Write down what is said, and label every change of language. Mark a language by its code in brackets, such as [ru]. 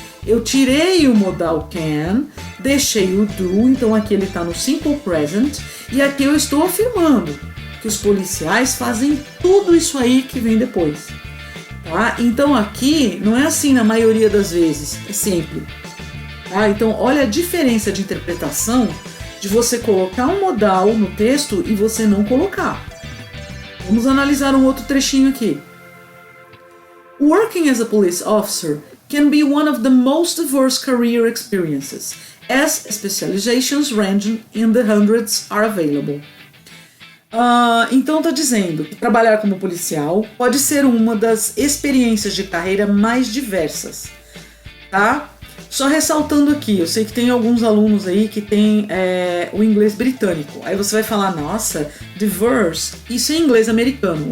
[pt] Eu tirei o modal can, deixei o do, então aqui ele está no simple present, e aqui eu estou afirmando que os policiais fazem tudo isso aí que vem depois. Tá? Então aqui não é assim na maioria das vezes, é sempre. Tá? Então olha a diferença de interpretação de você colocar um modal no texto e você não colocar. Vamos analisar um outro trechinho aqui. [en] Working as a police officer can be one of the most diverse career experiences, as specializations ranging in the hundreds are available. [pt] Então está dizendo que trabalhar como policial pode ser uma das experiências de carreira mais diversas, tá? Só ressaltando aqui, eu sei que tem alguns alunos aí que tem o inglês britânico. Aí você vai falar, nossa, diverse, isso é inglês americano.